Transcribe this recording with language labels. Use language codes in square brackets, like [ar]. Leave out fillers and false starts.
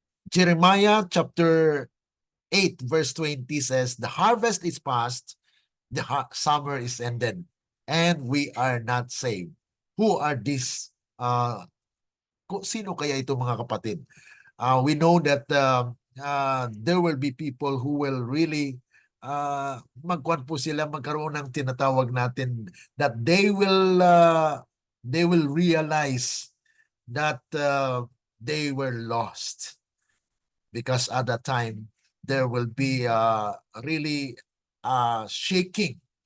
[en] Jeremiah chapter 8 verse 20 says, the harvest is past, the summer is ended, and we are not saved. Who are these? [tl] Sino kaya ito, mga kapatid? [en] We know that there will be people who will really [tl] magkaroon ng tinatawag natin, [en] that they will realize that they were lost, because at that time there will be really shaking.